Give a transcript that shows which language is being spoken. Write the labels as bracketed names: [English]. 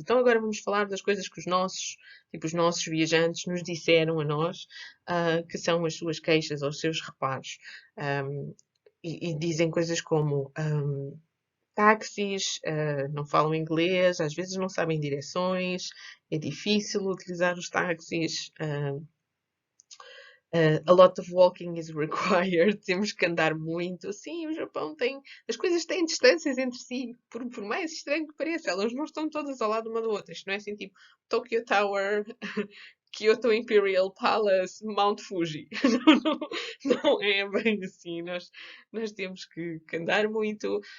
[Portuguese] Então agora vamos falar das coisas que os nossos viajantes nos disseram a nós, que são as suas queixas ou os seus reparos. E dizem coisas como táxis, não falam inglês, às vezes não sabem direções, é difícil utilizar os táxis. [English] A lot of walking is required. [Portuguese] Temos que andar muito. Sim, o Japão tem. As coisas têm distâncias entre si. Por mais estranho que pareça, elas não estão todas ao lado uma da outra. Isto não é assim tipo Tokyo Tower, Kyoto Imperial Palace, Mount Fuji. Não é bem assim. Nós temos que andar muito.